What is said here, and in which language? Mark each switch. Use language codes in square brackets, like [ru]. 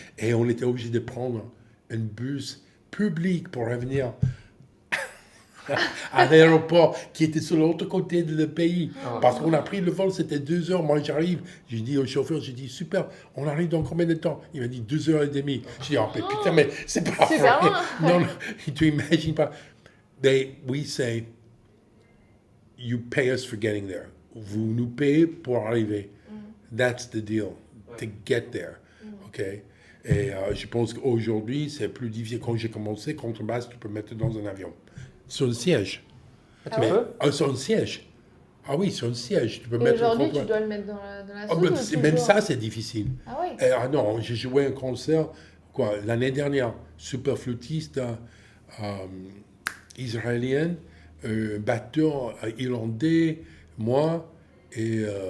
[fr] Et on était obligé de prendre un bus public pour revenir à l'aéroport qui était sur l'autre côté du pays. Parce qu'on a pris le vol, c'était 2 heures. Moi, j'arrive. J'ai dit au chauffeur, j'ai dit, super, on arrive dans combien de temps? Il m'a dit 2h30. J'ai dit, oh, putain, mais c'est pas vrai. Non, tu imagines pas. [en] We say, you pay us for getting there. [fr] Vous nous payez pour arriver. [en] That's the deal, to get there. OK? [fr] Et je pense qu'aujourd'hui, c'est plus difficile. Quand j'ai commencé, contrebasse, tu peux mettre dans un avion. Sur le siège. Sur le siège. Ah oui, sur le siège. Tu peux mettre aujourd'hui, tu dois le mettre dans la soude. Même ça, c'est difficile. Ah oui. Non, j'ai joué un concert l'année dernière. Super flûtiste israélien, batteur irlandais, moi et...